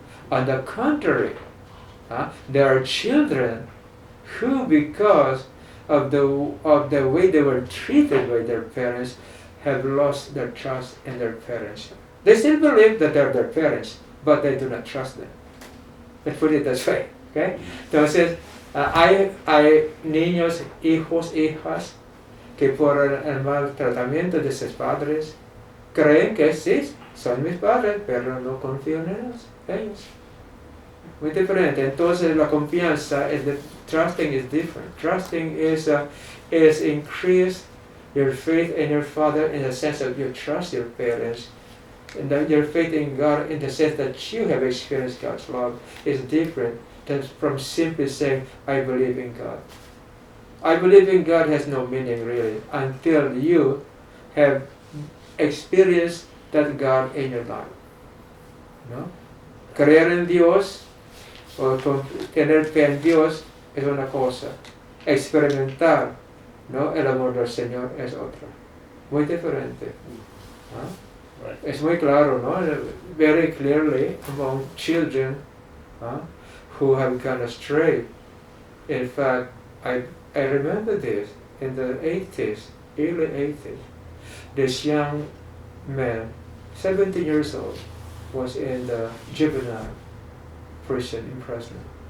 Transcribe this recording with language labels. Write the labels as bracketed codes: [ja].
[en] On the contrary, there are children who, because of the way they were treated by their parents, have lost their trust in their parents. They still believe that they're their parents, but they do not trust them. Let's put it this way, okay? [es] Entonces, hay niños, hijos, hijas, que por el mal tratamiento de sus padres creen que sí, son mis padres, pero no confío en ellos. Muy diferente. Entonces la confianza [en] trusting is different. Trusting is increase your faith in your father in the sense that you trust your parents, and that your faith in God in the sense that you have experienced God's love is different than from simply saying I believe in God. I believe in God has no meaning really until you have experienced that God in your life. [es] ¿No? Creer en Dios o tener fe en Dios es una cosa. Experimentar, ¿no? El amor del Señor es otra. Muy diferente. [en] Right. [es] Es muy claro, ¿no? [en] Very clearly among children who have gone astray. In fact, I remember this in the 80s, early 80s. This young man, 17 years old, was in the juvenile prison imprisonment.